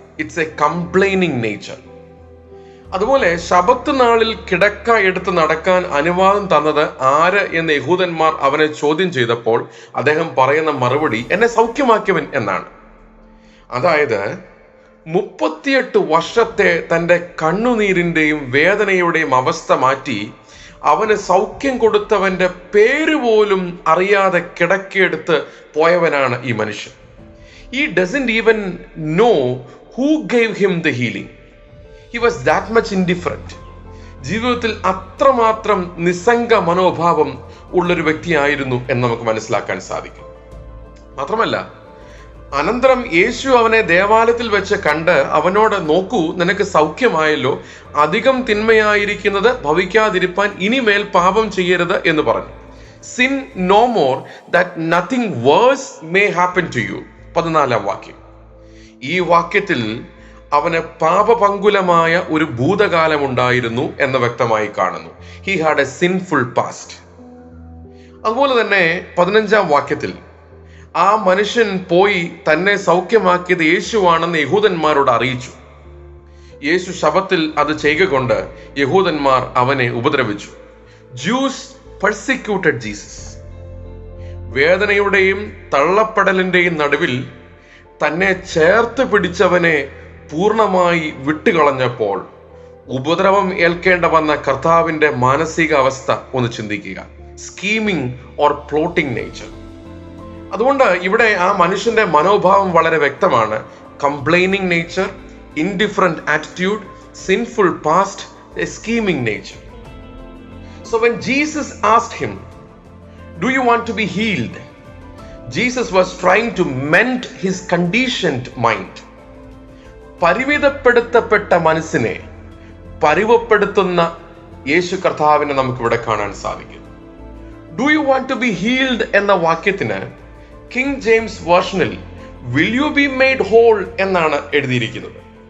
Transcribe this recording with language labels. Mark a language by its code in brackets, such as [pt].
[en] It's a complaining nature. [ml] അതുപോലെ ശബത്ത് നാളിൽ കിടക്ക എടുത്ത് നടക്കാൻ അനുവാദം തന്നത് ആര് എന്ന് യഹൂദന്മാർ അവനെ ചോദ്യം ചെയ്തപ്പോൾ അദ്ദേഹം പറയുന്ന മറുപടി എന്നെ സൗഖ്യമാക്കിയവൻ എന്നാണ്. അതായത് 38 വർഷത്തെ തൻ്റെ കണ്ണുനീരിന്റെയും വേദനയുടെയും അവസ്ഥ മാറ്റി അവന് സൗഖ്യം കൊടുത്തവന്റെ പേര് പോലും അറിയാതെ കിടക്കയെടുത്ത് പോയവനാണ് ഈ മനുഷ്യൻ. [en] He doesn't even know who gave him the healing. He was that much indifferent. [ml] ജീവിതത്തിൽ അത്രമാത്രം നിസ്സംഗ മനോഭാവം ഉള്ളൊരു വ്യക്തിയായിരുന്നു എന്ന് നമുക്ക് മനസ്സിലാക്കാൻ സാധിക്കും. മാത്രമല്ല, അനന്തരം യേശു അവനെ ദേവാലയത്തിൽ വെച്ച് കണ്ട് അവനോട്, നോക്കൂ, നിനക്ക് സൗഖ്യമായല്ലോ, അധികം തിന്മയായിരിക്കുന്നത് ഭവിക്കാതിരിപ്പാൻ ഇനിമേൽ പാപം ചെയ്യരുത് എന്ന് പറഞ്ഞു. [en] Sin no more that nothing worse may happen to you. [ml] 14-ാം വാക്യം. ഈ വാക്യത്തിൽ അവന് പാപപങ്കുലമായ ഒരു ഭൂതകാലം ഉണ്ടായിരുന്നു എന്ന് വ്യക്തമായി കാണുന്നു. [en] He had a sinful past. [ml] അതുപോലെ തന്നെ 15-ാം വാക്യത്തിൽ ആ മനുഷ്യൻ പോയി തന്നെ സൗഖ്യമാക്കിയത് യേശുവാണെന്ന് യഹൂദന്മാരോട് അറിയിച്ചു. യേശു ശബത്തിൽ അത് ചെയ്യുക കൊണ്ട് യഹൂദന്മാർ അവനെ ഉപദ്രവിച്ചു. [en] Jews persecuted Jesus. [ml] വേദനയുടെയും തള്ളപ്പെടലിന്റെയും നടുവിൽ തന്നെ ചേർത്ത് പിടിച്ചവനെ പൂർണ്ണമായി വിട്ടുകളഞ്ഞപ്പോൾ ഉപദ്രവം ഏൽക്കേണ്ട വന്ന കർത്താവിന്റെ മാനസിക അവസ്ഥ ഒന്ന് ചിന്തിക്കുക. [en] Scheming or plotting nature. [ml] അതുകൊണ്ട് ഇവിടെ ആ മനുഷ്യന്റെ മനോഭാവം വളരെ വ്യക്തമാണ്. [en] Complaining nature, indifferent attitude, sinful past, a scheming nature. So when Jesus asked him, do you want to be healed? Jesus was trying to mend his conditioned mind. [ml] പരിവിധപ്പെടുത്തപ്പെട്ട മനസ്സിനെ പരിവപ്പെടുത്തുന്ന യേശു കർത്താവിനെ നമുക്കിവിടെ കാണാൻ സാധിക്കും. [en] do you want to be healed [ml] എന്ന വാക്യത്തിന് king James വേർഷനിൽ [en] will you be made whole [ml] എന്നാണ് എഴുതിയിരിക്കുന്നത്.